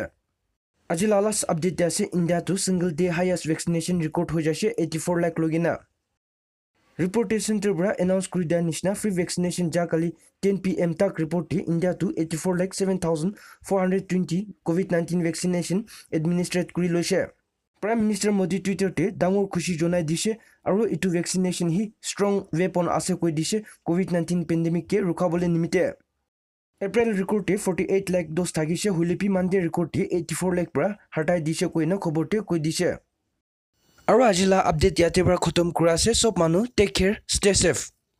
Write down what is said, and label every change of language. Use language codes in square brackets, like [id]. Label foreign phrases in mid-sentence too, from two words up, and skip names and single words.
[nag] Aji lalas update ase India to [en] single day highest vaccination record [nag] ho jase 84 lakh logina. Report center bra announce kuri dia nishna [en] free vaccination [nag] ja kali 10 PM tak report te India to 84,07,420 [en] COVID-19 vaccination administered [nag] kuri loise. [en] Prime Minister [nag] Modi Twitter te dangor khushi jonai dishe aro itu vaccination hi [en] strong weapon [nag] ase koi dishe [en] COVID-19 pandemic [nag] ke rukhabole nimite. April record te 48 lakh dose thagise hulepi mande record te 84 lakh bra hatai dishe koina khobor te koi dishe. aru ajila update yate pra khotom kura ase sob manu [en] take care stay safe